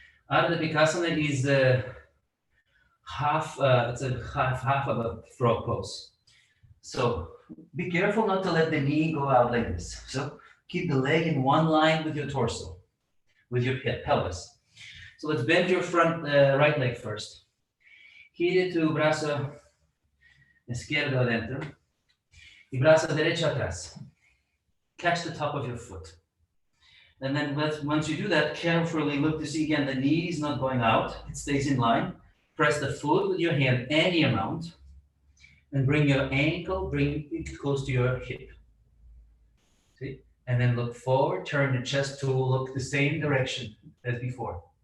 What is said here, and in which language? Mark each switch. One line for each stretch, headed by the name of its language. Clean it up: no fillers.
English: Ardha Bekasana is half of a frog pose. So be careful not to let the knee go out like this. So keep the leg in one line with your torso, with your pelvis. So let's bend your front right leg first.
Spanish: Gire tu brazo izquierdo adentro y brazo derecho atrás.
English: Catch the top of your foot. And then once you do that, carefully look to see again the knee is not going out. It stays in line. Press the foot with your hand any amount and bring your ankle, bring it close to your hip. See? And then look forward, turn the chest to look the same direction as before.